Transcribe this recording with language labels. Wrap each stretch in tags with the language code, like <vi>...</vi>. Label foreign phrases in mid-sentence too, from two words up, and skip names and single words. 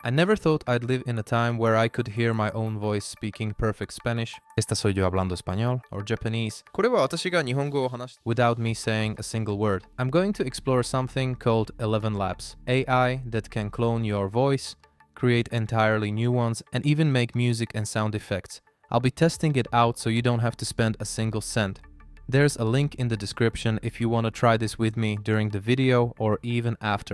<en>I never thought I'd live in a time where I could hear my own voice speaking perfect Spanish.</en> <es>Esta soy yo hablando español</es> <en>or Japanese.</en> <ja>これは私が日本語を話し</ja> <en>without me saying a single word. I'm going to explore something called ElevenLabs, AI that can clone your voice, create entirely new ones, and even make music and sound effects. I'll be testing it out so you don't have to spend a single cent. There's a link in the description if you want to try this with me during the video or even after.</en>